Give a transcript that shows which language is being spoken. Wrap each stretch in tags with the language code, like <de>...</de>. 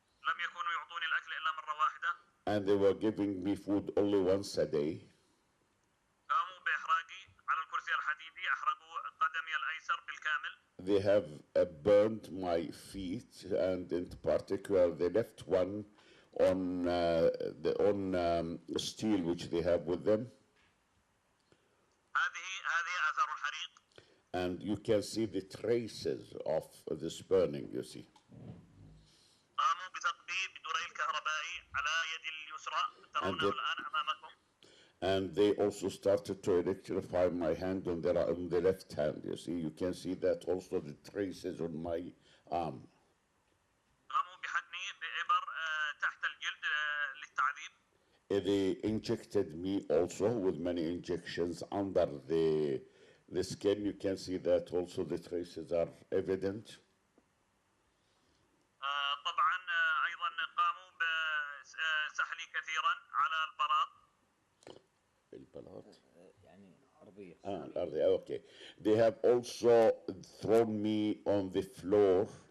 <ar>لم يكونوا يعطوني الأكل إلا مرة واحدة.</ar> <en>And they were giving me food only once a day.</en> <ar>قاموا بإحراقي على الكرسي الحديدي. أحرقوا قدمي الأيسر بالكامل.</ar> <en>They have burned my feet, and in particular the left one on steel which they have with them.</en> <ar>هذه آثار الحريق.</ar> <en>And you can see the traces of this burning, you see.</en> <ar>قاموا بثقبي بدوري الكهربائي على يدي اليسرى. ترونه الآن أمامكم.</ar> <en>And they also started to electrify my hand on the left hand, you see. You can see that also the traces on my arm.</en> <ar>قاموا بحقني بإبر تحت الجلد للتعذيب.</ar> <en>They injected me also with many injections under the skin. You can see that also the traces are evident.</en> <ar>طبعا أيضا قاموا بسحلي كثيرا على البلاط. يعني أرضية. الأرضية,</ar> <en>okay. They have also thrown me on the floor.</en>